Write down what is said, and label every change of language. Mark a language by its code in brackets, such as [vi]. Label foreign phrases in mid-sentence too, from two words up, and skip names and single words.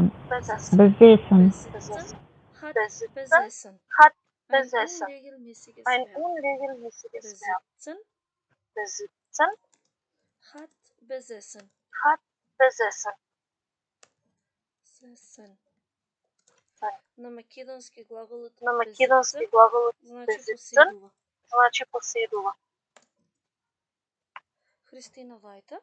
[de] Besessen. Besessen. Besitzen hat Besitzen besessen. hat Ein besessen. unregelmäßiges Ein Verb. unregelmäßiges Verb. Besitzen Besitzen hat besessen. hat besessen. Besessen. [mk] Так. На македонски глаголот На македонски besetzen глаголот значи besetzen поседува. значи поседува. [de] Христина Вајта.